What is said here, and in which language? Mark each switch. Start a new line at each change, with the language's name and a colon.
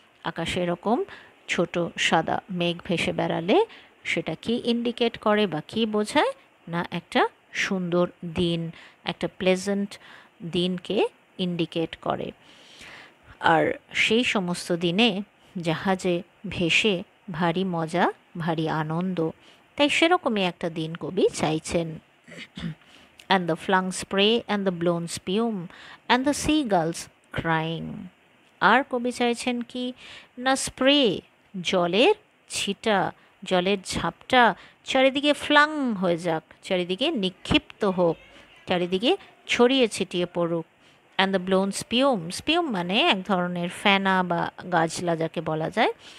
Bangla: আকাশে এরকম ছোট সাদা মেঘ ভেসে বেড়ালে সেটা কি ইন্ডিকেট করে বা কী বোঝায় না, একটা সুন্দর দিন, একটা প্লেজেন্ট দিনকে ইন্ডিকেট করে। আর সেই সমস্ত দিনে জাহাজে ভেসে ভারী মজা, ভারী আনন্দ। তাই সেরকমই একটা দিন কবি চাইছেন।
English: and the flung spray and the blown spume and the seagulls crying.
Bangla: আর কবি চাইছেন কি না, স্প্রে জলের ছিটা, জলের ঝাপটা চারিদিকে ফ্লাং হয়ে যাক, চারিদিকে নিক্ষিপ্ত হোক, চারিদিকে ছড়িয়ে ছিটিয়ে পড়ুক।
English: and the blown spume,
Bangla: স্পিউম মানে এক ধরনের ফেনা বা গাছলা যাকে বলা যায়।